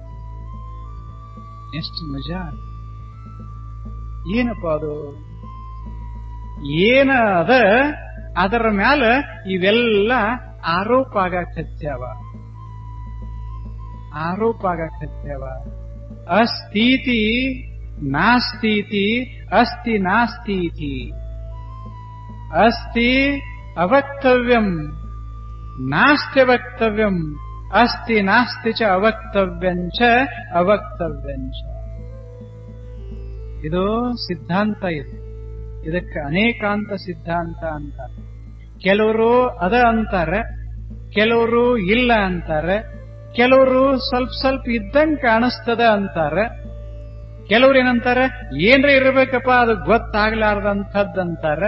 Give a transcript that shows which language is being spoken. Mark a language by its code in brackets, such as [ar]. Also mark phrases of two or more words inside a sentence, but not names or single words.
[kn] ಎಷ್ಟು ಮಜಾ! ಏನಪ್ಪ ಅದು? ಏನ ಅದ ಅದರ ಮ್ಯಾಲ ಇವೆಲ್ಲ ಆರೋಪ ಆಗಕತ್ಯಾವ, ಆರೋಪ ಆಗಕತ್ಯಾವ. [sa] ಅಸ್ತೀತಿ ನಾಸ್ತೀತಿ, ಅಸ್ತಿ ನಾಸ್ತೀತಿ. ಅಸ್ತಿ ಅವಕ್ತವ್ಯಂ, ನಾಸ್ತಿ ವಕ್ತವ್ಯಂ, ಅಸ್ತಿ ನಾಸ್ತಿ ಚ ಅವಕ್ತವ್ಯಂಚ ಅವಕ್ತವ್ಯಂಚ. [kn] ಇದು ಸಿದ್ಧಾಂತ. ಇದಕ್ಕೆ ಅನೇಕಾಂತ ಸಿದ್ಧಾಂತ ಅಂತಾರೆ. ಕೆಲವರು ಅದ ಅಂತಾರೆ, ಕೆಲವರು ಇಲ್ಲ ಅಂತಾರೆ, ಕೆಲವರು ಸ್ವಲ್ಪ ಇದ್ದಂಗೆ ಕಾಣಿಸ್ತದ ಅಂತಾರೆ, ಕೆಲವ್ರು ಏನಂತಾರೆ ಏನ್ರ ಇರ್ಬೇಕಪ್ಪ ಅದು ಗೊತ್ತಾಗ್ಲಾರ್ದಂಥದ್ದಂತಾರೆ.